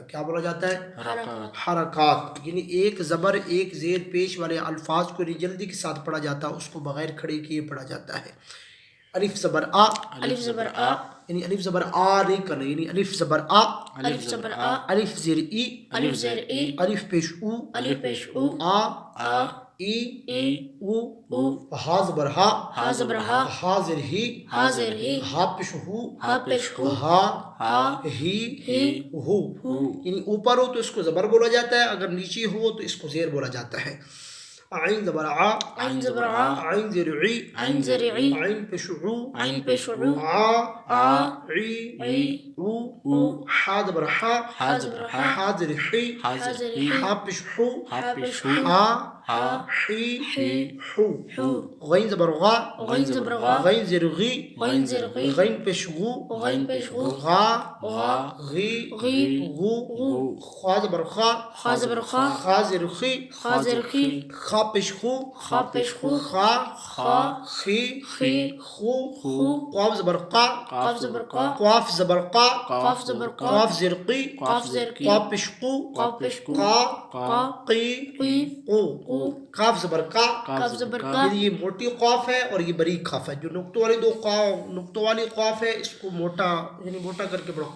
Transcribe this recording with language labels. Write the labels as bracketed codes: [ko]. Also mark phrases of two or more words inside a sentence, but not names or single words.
[ur] کیا بولا جاتا ہے؟ حرکات، حرکات، یعنی ایک زبر ایک زیر پیش والے الفاظ کو جلدی کے ساتھ پڑھا جاتا ہے، اس کو بغیر کھڑے کیے پڑھا جاتا ہے۔ الف زبر آ، الف زبر آ، یعنی الف زبر آ نہیں کرنا، یعنی الف زبر آ، الف زبر آ، الف زیر ای، الف زیر ای، الف پیش او، الف پیش او، آ، آ، ای، ای، او، او، ہا زبر ہا، ہا زبر ہا، ہا زیر ہی، ہا زیر ہی، ہا پیش ہو، ہا پیش ہو، ہا، ہا، ہی، ہی، ہو، ہو، یعنی اوپر ہو تو اس کو زبر بولا جاتا ہے، اگر نیچے ہو تو اس کو زیر بولا جاتا ہے۔ عین زبر آ، عین زبر آ، عین زیر عی، عین زیر عی، عین پیش عو، عین پیش عو، آ، آ، عی، عی، او، او، حا زبر حا، ہا زبر ہا، حا زیر حی، ہا زیر ہی، حا پیش حو، ہا پیش ہو، ہا، ہا، حی، ہی، حو، حو، غین زبر غا، غین زبر غا، غین زیر غی، غین زیر غی، غین پیش غو، غین پیش غو، غا، غا، غی، غی، غو، غو، خا زبر خا، خا زبر خا، خا زیر خی، خا زیر خی، خا پیش خو، خا پیش خو، خا، خا، خی، خی، خو، خو، قاف زبر قا، قاف زبر قا، قاف زبر قا، قاف زبر قا، قاف زیر قی، قاف زیر کی، قاف پیش قو، قاف پیش قو، قا، قا، قی، قی، قو، قو، قاف زبر کا، قاف زبر کا، یہ موٹی قاف ہے اور یہ بریک قاف ہے۔ جو نقطوں والی قاف ہے اس کو موٹا یعنی موٹا کر کے پڑھو۔